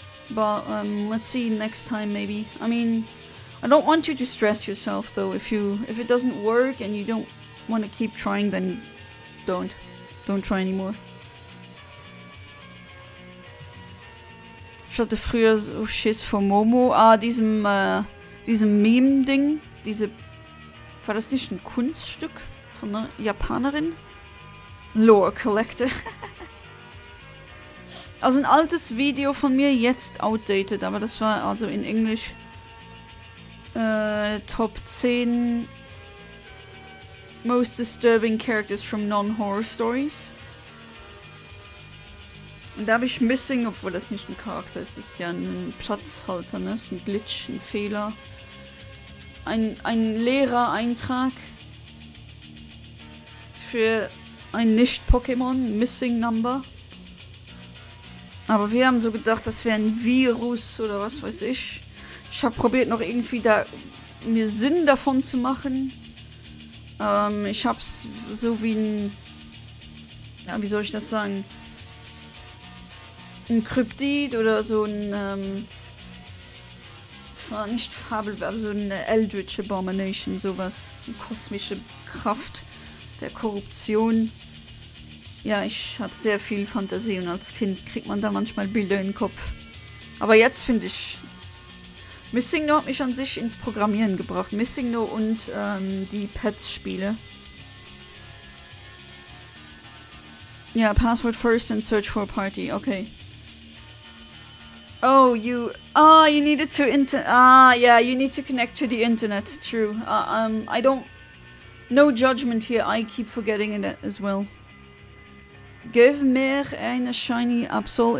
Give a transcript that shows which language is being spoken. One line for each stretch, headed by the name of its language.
English: But let's see next time maybe. I mean, I don't want you to stress yourself though. If it doesn't work and you don't want to keep trying, then don't try anymore.
German: Ich hatte früher so Schiss vor Momo. Diesem Meme-Ding. War das nicht ein Kunststück von einer Japanerin? Lore Collector. Also ein altes Video von mir, jetzt outdated, aber das war also in Englisch.
English: Top 10 most disturbing characters from non-horror stories.
German: Und da habe ich Missing, obwohl das nicht ein Charakter ist, das ist ja ein Platzhalter, ne? Das ist ein Glitch, ein Fehler. Ein leerer Eintrag für ein Nicht-Pokémon, Missing Number. Aber wir haben so gedacht, das wäre ein Virus oder was weiß ich. Ich habe probiert noch irgendwie da mir Sinn davon zu machen. Ich hab's so wie ein... Ja, wie soll ich das sagen? Ein Kryptid oder so ein... nicht Fabelwerfer, so eine Eldritch Abomination, sowas. Eine kosmische Kraft der Korruption. Ja, ich habe sehr viel Fantasie und als Kind kriegt man da manchmal Bilder in den Kopf. Aber jetzt finde ich... Missing No hat mich an sich ins Programmieren gebracht. Missing No und die Pets-Spiele.
English: Ja, password first and search for a party. Okay. Oh, you needed to yeah, you need to connect to the internet. True. I don't... No judgment here. I keep forgetting it as well. Give
German: mir eine shiny Absol.